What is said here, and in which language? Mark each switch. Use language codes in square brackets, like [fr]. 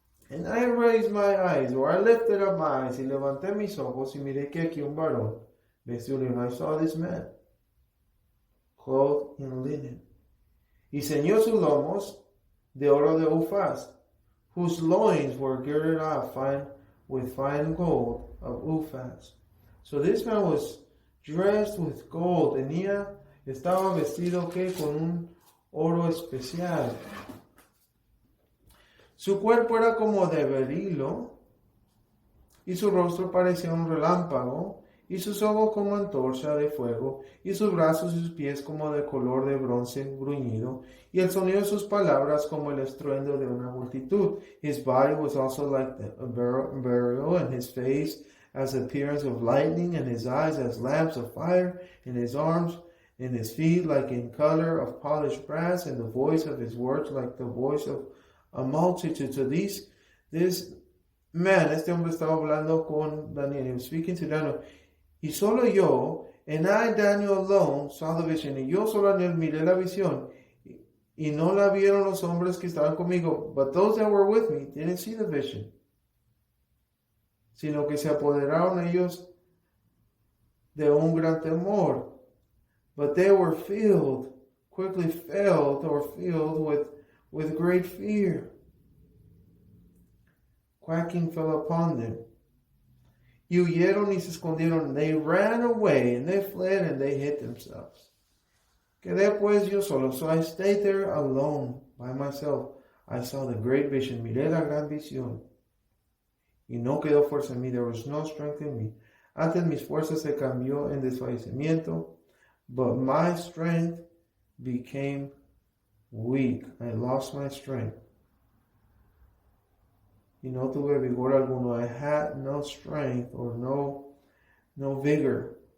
[en] And I raised my eyes, or I lifted up my eyes, [es] y levanté mis ojos, y miré que aquí un varón, vestido de lino. [en] I saw this man, clothed in linen. [es] Y ceñó sus lomos de oro de Ufaz, [en] whose loins were girded up with fine gold of Ufaz. So this man was dressed with gold. [es] Estaba vestido con un oro especial. Su cuerpo era como de berilo, y su rostro parecía un relámpago, y sus ojos como antorcha de fuego, y sus brazos y sus pies como de color de bronce bruñido, y el sonido de sus palabras como el estruendo de una multitud. [en] His body was also like a beryl, and his face as the appearance of lightning, and his eyes as lamps of fire, and his arms and his feet like in color of polished brass, and the voice of his words like the voice of a multitude. So this man, [es] este hombre estaba hablando con Daniel. [en] He was speaking to Daniel. [es] Y solo yo, [en] and I, Daniel alone, saw the vision. [es] Y yo solo Daniel miré la visión. Y no la vieron los hombres que estaban conmigo. [en] But those that were with me didn't see the vision. [es] Sino que se apoderaron ellos de un gran temor. [en] But they were quickly filled with great fear. Quaking fell upon them. [es] Y huyeron y se escondieron. [en] They ran away and they fled and they hid themselves. [es] Quedé pues yo solo. [en] So I stayed there alone by myself. I saw the great vision. [es] Miré la gran visión. Y no quedó fuerza en mí. [en] There was no strength in me. [es] Antes mis fuerzas se cambió en desfallecimiento. [en] But my strength became weak. I lost my strength. [es] Y no tuve vigor alguno. [en] I had no strength or no vigor.